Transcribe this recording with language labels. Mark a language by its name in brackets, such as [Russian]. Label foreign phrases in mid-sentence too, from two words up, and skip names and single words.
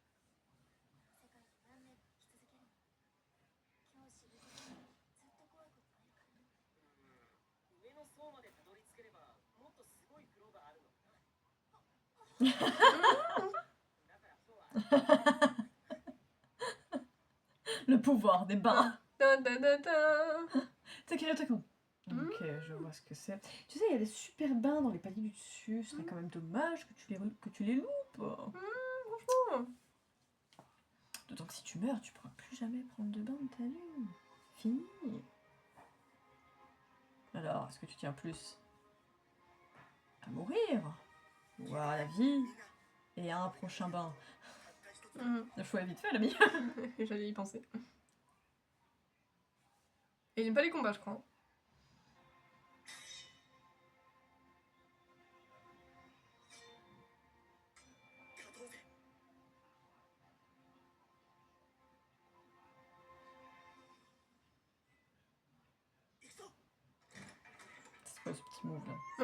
[Japanese] 世界で何年も生き続けるの。今日知ることにずっと怖いことがあるからね。上の層までたどり着ければもっとすごい風呂があるのかな。だから今日は [French] Le pouvoir des bains. Dun, dun, dun, dun. C'est quel truc? Ok, je vois ce que c'est. Tu sais, il y a des super bains dans les paliers du dessus. Ce serait quand même dommage que tu les loupes. Franchement. D'autant que si tu meurs, tu pourras plus jamais prendre de bain de ta vie. Fini. Alors, est-ce que tu tiens plus à mourir ou à la vie et à un prochain bain? Le choix est vite fait, l'ami. J'allais y penser. Et il n'aime pas les combats, je crois. [Japanese] 勝とうぜ。行くぞ。 [French] C'est quoi ce petit move là?